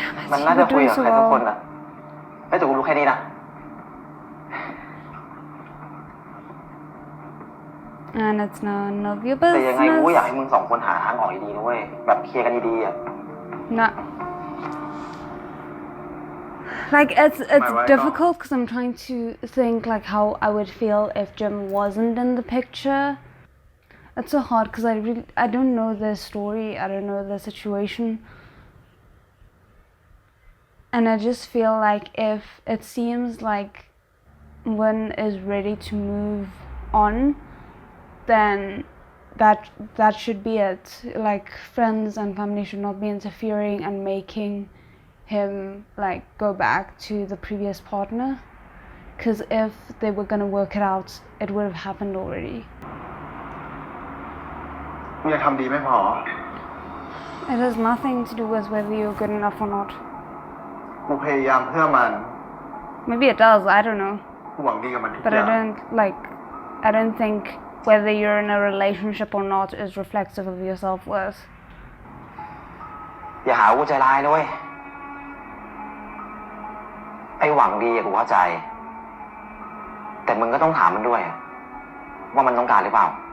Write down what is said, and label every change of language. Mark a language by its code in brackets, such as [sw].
[th] มันน่าจะคุยกับใครสักคนอะแต่กูรู้แค่นี้นะ [en] And it's none of your [th] แต่ยังไงกูก็อยาก [en] business. [th] ให้มึงสองคนหาทางออกดีๆนะเว้ย แบบเคลียร์กันดีๆอะ [en] Nah. Like, it's right, difficult because I'm trying to think, like, how I would feel if Jim wasn't in the picture. It's so hard because I don't know their story, I don't know their situation. And I just feel like if it seems like Win is ready to move on, then that should be it. Like, friends and family should not be interfering and making him like go back to the previous partner. Because if they were gonna work it out, it would have happened already. [th] มึงยังทำดีไม่พอ [en] It has nothing to do with whether you're good enough or not. [th] กูพยายามเพื่อมัน [en] Maybe it does, I don't know. [th] กูหวังดีกับมันทุก [en] But [th] อย่าง [en] I don't think whether you're in a relationship or not is reflective of your self-worth. [th] อย่าหาว่ากูใจร้ายนะเว้ย ไอ้หวังดีอะกูเข้าใจ แต่มึงก็ต้องถามมันด้วย ว่ามันต้องการหรือเปล่า